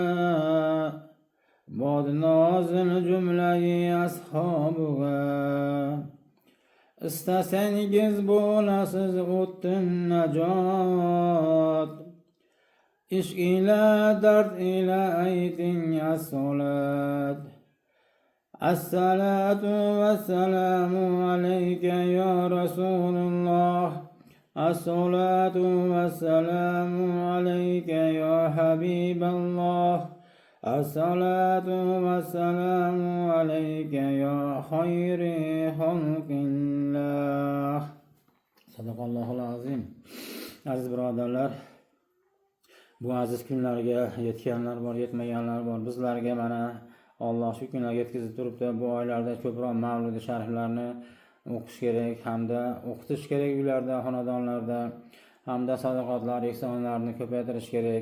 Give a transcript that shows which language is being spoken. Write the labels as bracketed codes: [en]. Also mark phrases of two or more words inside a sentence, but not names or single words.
[uz] Bod nozil jumlayi ashabuga. Istasangiz bo'lasiz o'ttin najot. Ishq ila dard ila ayting as-salat. [ar] الصلاة والسلام عليك يا رسول الله. الصلاة والسلام عليك يا حبيب الله. الصلاة والسلام عليك يا خير خلق الله. صدق الله العظيم. [uz] Aziz birodarlar, bu aziz kunlarga yetganlar bor, yetmaganlar bor. Bizlarga mana Alloh shu kunlarga yetkazib turibdi. Bu oylarda ko'proq Mavlud shariflarni o'qish kerak hamda o'qitish kerak uylarda, xonadonlarda, hamda sadaqotlar, ehsonlarni ko'paytirish kerak.